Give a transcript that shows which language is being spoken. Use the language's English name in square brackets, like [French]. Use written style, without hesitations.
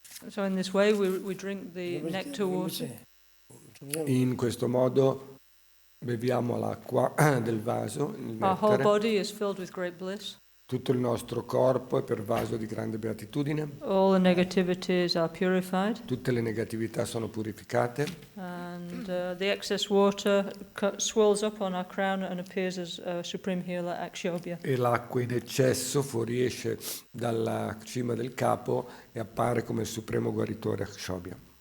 [English] So in this way we drink the nectar water. [Italian] In questo modo beviamo l'acqua del vaso, il [English] Our whole [Italian] nettare. [English] body is filled with great bliss. [Italian] Tutto il nostro corpo è pervaso di grande beatitudine. [English] All the negativities are purified. [Italian] Tutte le negatività sono purificate. [English] And the excess water swells up on our crown and appears as Supreme Healer Akshobhya. [Italian] E l'acqua in eccesso fuoriesce dalla cima del capo e appare come il supremo guaritore Akshobhya.